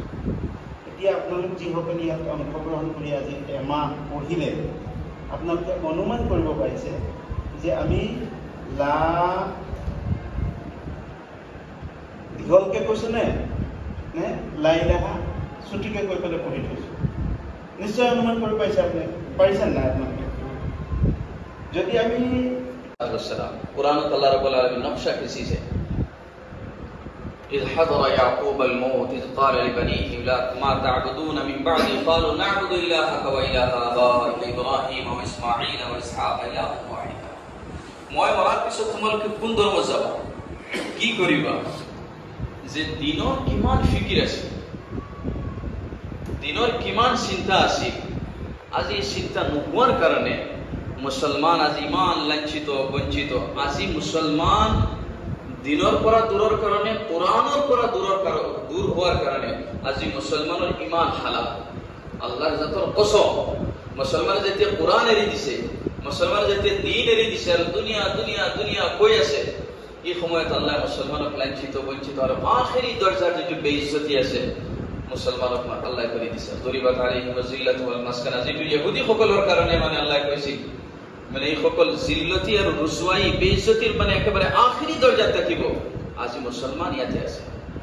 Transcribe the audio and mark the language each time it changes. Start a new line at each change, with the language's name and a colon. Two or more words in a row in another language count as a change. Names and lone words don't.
Assamese: এতিয়া আপোনালোক যিসকলে ইয়াত অংশগ্ৰহণ কৰি আজি এমাহ পঢ়িলে, আপোনালোকে অনুমান কৰিব পাৰিছে যে আমি লা দীঘলকৈ কৈছোঁ নে
Arabic: لا إله
Assamese: ছুটিকৈ কৈ পেলাই পঢ়ি থৈছোঁ। নিশ্চয় অনুমান কৰিব পাৰিছে আপুনি, পাৰিছে নাই আপোনালোকে? যদি আমি
Arabic: قرآن الله رب العالمين نقشة كسي سي إذ حضر يعقوب الموت إذ قال لبنيه ما تعبدون من بعدي قالوا نعبد إلهك وإله آبائك إبراهيم وإسماعيل وإسحاق إلها واحدا.
Assamese: মই মৰাৰ পিছত তোমালোকে কোন ধৰ্ম যাবা, কি কৰিবা, যে দিনৰ কিমান ফিকিৰ আছে, দিনৰ কিমান চিন্তা আছিল। আজি চিন্তা নোহোৱাৰ কাৰণে মুছলমান আজি ইমান লাঞ্ছিত বঞ্চিত। আজি মুছলমান দিনৰ পৰা দূৰৰ কাৰণে, কোৰআনৰ পৰা দূৰ হোৱাৰ কাৰণে আজি মুছলমানৰ ইমান হালাত। আল্লাহৰ জাতৰ কসম, মুছলমানে যেতিয়া কোৰআন এৰি দিছে, মুছলমানে যেতিয়া দিন এৰি দিছে আৰু দুনিয়া দুনিয়া দুনিয়া কৈ আছে, এই সময়ত আল্লাহ মুছলমানক লাঞ্ছিত বঞ্চিত আৰু আখেৰি দৰ্জাৰ যিটো বেইজ্জতি আছে মুছলমানক আল্লাহ কৰি দিছে।
Arabic: ضربت عليهم الذلة والمسكنة,
Assamese: যিটো ইহুদীসকলৰ কাৰণে মানে আল্লাহ কৈছিল, মানে এইসকল জিল্লতি আৰু ৰুচৱাই বেইজ্জতিৰ মানে একেবাৰে আখেৰি দৰ্জাত থাকিব। আজি মুছলমান ইয়াতে আছে।